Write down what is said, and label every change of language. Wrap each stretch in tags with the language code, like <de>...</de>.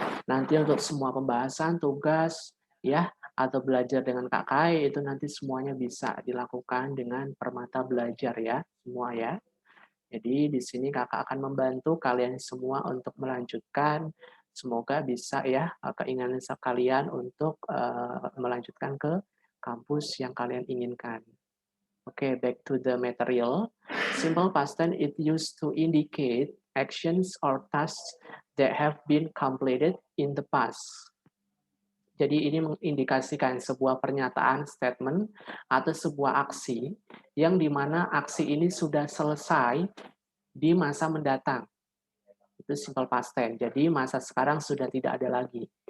<id>Nanti untuk semua pembahasan, tugas, ya, atau belajar dengan Kak Kai, itu nanti semuanya bisa dilakukan dengan Permata Belajar ya, semua ya. Jadi di sini kakak akan membantu kalian semua untuk melanjutkan. Semoga bisa ya keinginan kalian untuk melanjutkan ke kampus yang kalian inginkan.</id> <en>Oke, back to the material. Simple past tense it used to indicate actions or tasks that have been completed in the past.</en> <id>Jadi ini mengindikasikan sebuah pernyataan, statement, atau sebuah aksi yang dimana aksi ini sudah selesai di masa mendatang. Itu simple past tense. Jadi masa sekarang sudah tidak ada lagi.</id>